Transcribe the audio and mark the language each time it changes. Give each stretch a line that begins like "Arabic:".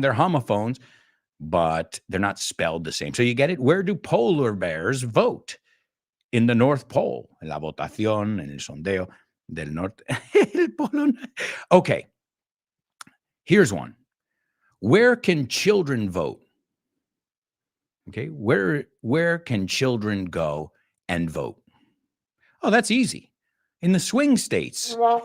English: They're homophones, but they're not spelled the same. So, you get it? Where do polar bears vote? In the North Pole,
Spanish: en la votación, en el sondeo del norte. El polo.
English: Okay, here's one. Where can children vote? Okay, where can children go and vote? Oh, that's easy. In the swing states.